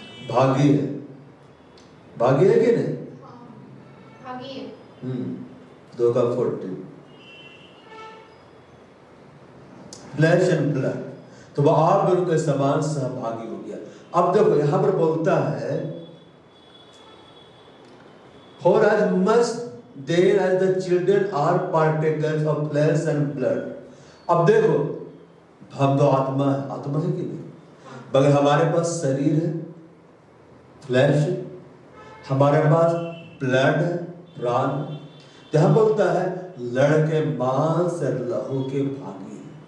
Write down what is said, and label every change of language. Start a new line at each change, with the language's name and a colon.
Hindi: भागी है। भागी है कि नहीं? भागी है। 2:14 फ्लैश एंड ब्लड, तो वह आप उनके समान सहभागी हो गया। अब देखो यहां पर बोलता है
English: for as much then as the children are partakers of flesh and blood।
Hindi: अब देखो हम तो आत्मा है, आत्मा है कि नहीं? मगर हमारे पास शरीर है, फ्लैश है, हमारे पास ब्लड है, प्राण। यहां बोलता है लड़के मांस और लहू के भागी है।